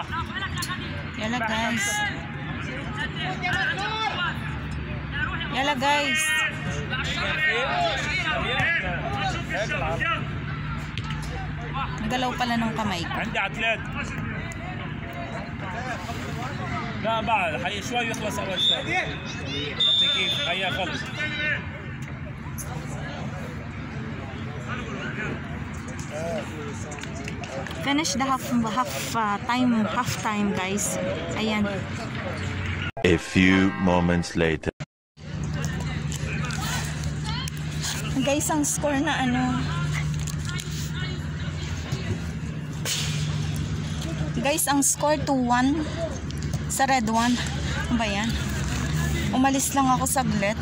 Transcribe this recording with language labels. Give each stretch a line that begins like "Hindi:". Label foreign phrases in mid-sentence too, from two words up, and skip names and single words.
Arabic: يلا guys. يلا guys.
Filipino: Nagalaw pala ng kamay ko.
Arabic: عندي عتلات لا بعد حي شوي يخلص اول شوي كيف هيا خلص
English: Finish the half time guys.
Filipino: Ayan.
English: A few moments later.
Filipino: Guys, ang score na Guys, ang score 2-1 sa red 1. Ano ba yan? Umalis lang ako saglit.